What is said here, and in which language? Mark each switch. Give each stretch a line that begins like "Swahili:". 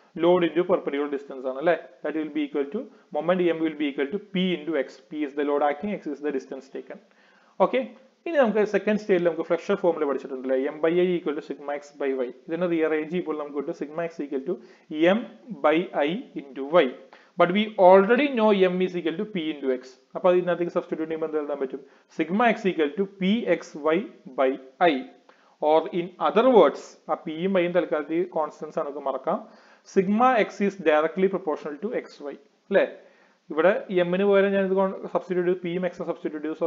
Malayalam: Load into perpendicular distance ആണ് അല്ലെ.
English: That will be equal to moment M will be equal to P into X. P is the load acting, X is the distance taken.
Malayalam: Okay, ഇനി നമുക്ക് second സ്റ്റേജിൽ നമുക്ക് flexure ഫോമിൽ പഠിച്ചിട്ടുണ്ടല്ലേ. M by I equal to sigma X by Y. ഇതിനെ rearrange ചെയ്യുമ്പോൾ നമുക്ക് കിട്ടും sigma X equal to M by I into Y.
English: But we already know m is equal to p into x.
Malayalam: അപ്പോൾ ഇതിനകത്തേക്ക് substitute ചെയ്യുമ്പോൾ എന്ത് എഴുതാൻ പറ്റും? Sigma X equal to P X Y by I.
English: or in other words,
Malayalam: ആ പിയും വൈയും തൽക്കാലത്തിൽ constants ആണ്, നമുക്ക് മറക്കാം.
English: sigma X is directly proportional to X Y
Malayalam: അല്ലെ. ഇവിടെ എമ്മിന് പകരം ഞാൻ ഇത് സബ്സ്റ്റിറ്റ്യൂട്ട് ചെയ്തു, പിയും എക്സും സബ്സ്റ്റിറ്റ്യൂട്ട് ചെയ്തു.